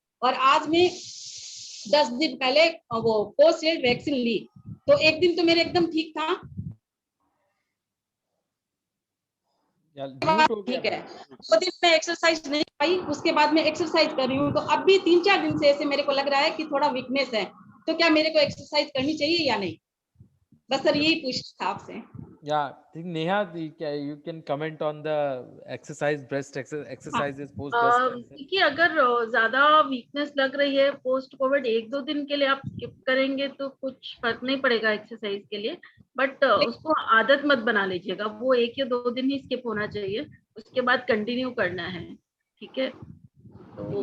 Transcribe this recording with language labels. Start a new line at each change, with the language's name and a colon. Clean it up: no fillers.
Hindi: और आज मैं 10 दिन पहले वो पोस्ट एड वैक्सीन ली तो एक दिन तो मेरे एकदम ठीक था, ठीक है। वो दिन मैं एक्सरसाइज नहीं पाई, उसके बाद मैं एक्सरसाइज कर रही हूँ, तो अब भी 3-4 दिन से ऐसे मेरे को लग रहा है कि थोड़ा वीकनेस है, तो क्या मेरे को एक्सरसाइज करनी चाहिए या नहीं। बस सर यही पूछना था आपसे।
English: Yeah, I think Neha, you can comment on the breast exercises post breast cancer.
Hindi: कि अगर ज्यादा वीकनेस लग रही है पोस्ट कोविड, 1-2 दिन के लिए आप स्किप करेंगे तो कुछ फर्क नहीं पड़ेगा एक्सरसाइज के लिए, बट उसको आदत मत बना लीजिएगा, वो 1 या 2 दिन ही स्किप होना चाहिए, उसके बाद कंटिन्यू करना है, ठीक है। तो